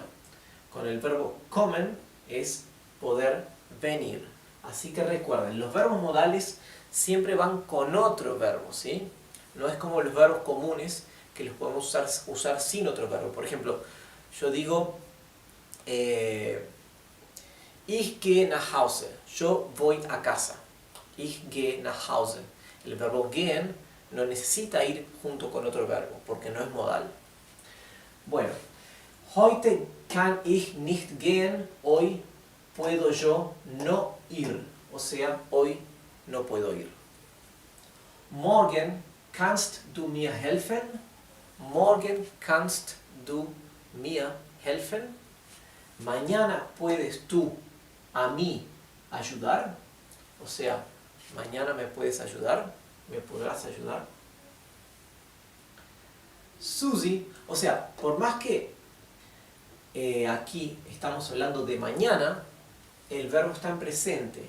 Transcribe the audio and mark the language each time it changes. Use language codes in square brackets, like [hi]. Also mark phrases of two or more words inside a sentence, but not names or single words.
[es] Con el verbo kommen es poder venir. Así que recuerden, los verbos modales siempre van con otro verbo, ¿sí? No es como los verbos comunes que los podemos usar sin otro verbo. Por ejemplo, yo digo [de] ich gehe nach Hause. [es] Yo voy a casa. [de] Ich gehe nach Hause. [es] El verbo gehen no necesita ir junto con otro verbo, porque no es modal. Bueno, [de] heute kann ich nicht gehen, [es] hoy puedo yo no ir, o sea, hoy no puedo ir. [de] Morgen kannst du mir helfen? Morgen kannst du mir helfen? [es] Mañana puedes tú a mí ayudar, o sea, mañana me puedes ayudar, me podrás ayudar. Susi, o sea, por más que aquí estamos hablando de mañana, el verbo está en presente.